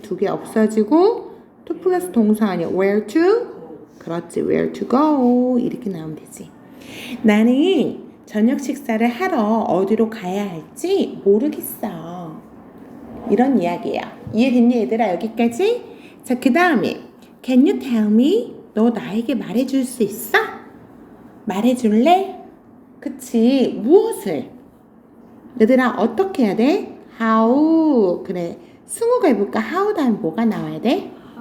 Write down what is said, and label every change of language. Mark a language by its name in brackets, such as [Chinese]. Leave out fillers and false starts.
[Korean] 두 개 없어지고 to 플러스 동사 아니야. [English] Where to? [Korean] 그렇지. [English] Where to go? [Korean] 이렇게 나오면 되지. 나는 저녁 식사를 하러 어디로 가야 할지 모르겠어. 이런 이야기야. 이해됐니, 얘들아? 여기까지? [English] 자, [Korean] 그 다음에 [English] Can you tell me? [Korean] 너 나에게 말해줄 수 있어? 말해줄래? 그치. 무엇을? 얘들아, 어떻게 해야 돼? How. 그래. 승우가 해볼까? How 다음에 뭐가 나와야 돼?